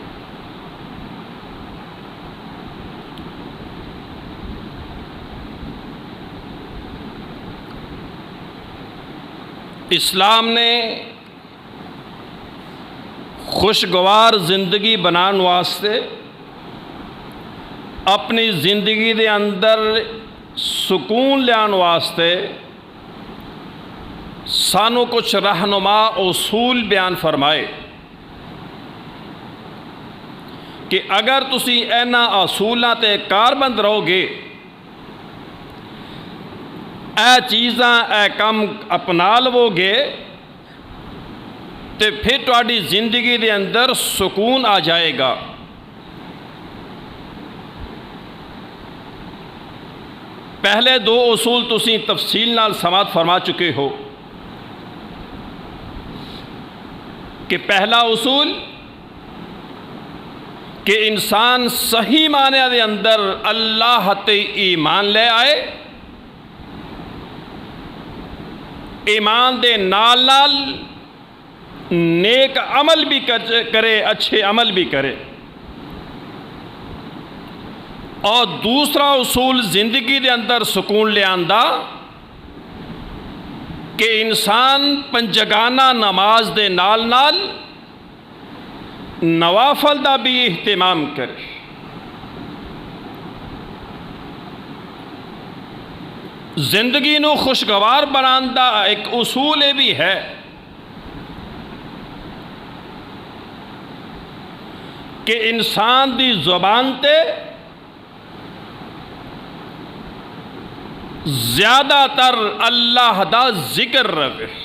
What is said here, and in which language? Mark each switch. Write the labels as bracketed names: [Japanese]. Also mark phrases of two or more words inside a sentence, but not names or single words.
[Punjabi] اسلام نے خوشگوار زندگی بنان واسطے اپنی زندگی دے اندر سکون لیان واسطے سانو کچھ رہنما اصول بیان فرمائے کہ اگر تسی اینا اصولاں تے کاربند رہو گے، اے چیزاں اے کم اپنا لو گے، تے پھر تہاڈی زندگی دے اندر سکون آ جائے گا. پہلے 2 اصول تسی تفصیل نال سماعت فرما چکے ہو کہ پہلا اصول کہ انسان صحیح معنی دے اندر اللہ تے ایمان لے آئے، ایمان دے نال نال نیک عمل بھی کرے، اچھے عمل بھی کرے. اور دوسرا اصول زندگی دے اندر سکون لے آندا کہ انسان پنجگانہ نماز دے نال نال نوافل دا بھی اہتمام کرے. زندگی نو خوشگوار بنان دا ایک اصول بھی ہے کہ انسان دی زبان تے زیادہ تر اللہ دا ذکر رہے.